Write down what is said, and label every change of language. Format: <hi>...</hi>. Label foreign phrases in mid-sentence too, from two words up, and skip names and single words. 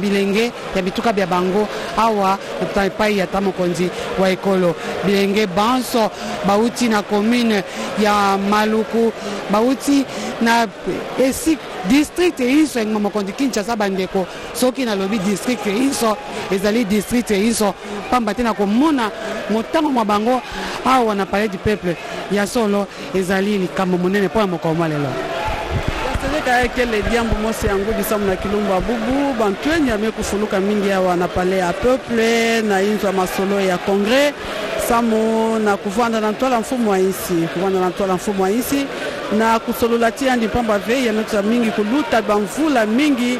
<ln>bilenge ya bituka bya bango awa epai ya tamokonzi wa ekolo bilenge banso bauti na commune ya Maluku bauti na esi district iso ngoma mokonzi Kinshasa bandeko soki na lobi district iso ezali district iso pamba tena komona motango mwa bango awa na palais du peuple ya solo ezali likambo monene po mokoma lelo</ln> <ktu>Seleka kele diambo mosi yangu disamu na kilumba bubu bantwenye amekufuluka mingi awa na palais ya peuple na inzo masolo ya congrès samu na kuvanda na ntola mfumo wa insi kuvanda na ntola mfumo wa insi na kusololatia ndi pamba ve ya mekusa mingi kuluta bamvula mingi</ktu>